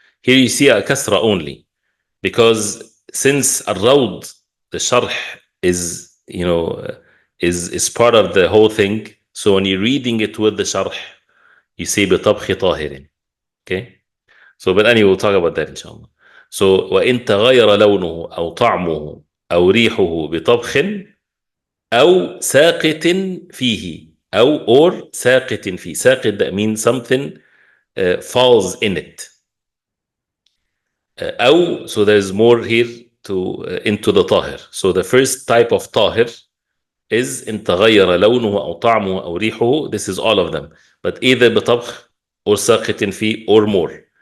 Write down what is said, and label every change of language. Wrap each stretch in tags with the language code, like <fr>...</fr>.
<en>Here you see a kasra only, because since al-rawd, the sharh, is is part of the whole thing. So when you're reading it with the sharh, you say</en> <ar>بطبخ طاهر.</ar> <en>Okay, so but anyway, we'll talk about that inshallah.</en> <ar>So وإن تغير لونه أو طعمه أو ريحه بطبخ أو ساقط فيه, or ساقط فيه.</ar> <en>ساقط, that means something falls in it. أو, so there's more here to into the tahir. So the first type of tahir is</en> <ar>إن تغير لونه أو طعمه أو ريحه.</ar> <en>This is all of them, but either</en> <ar>بطبخ</ar> <en>or</en> <ar>ساقط فيه</ar> <en>or more.</en>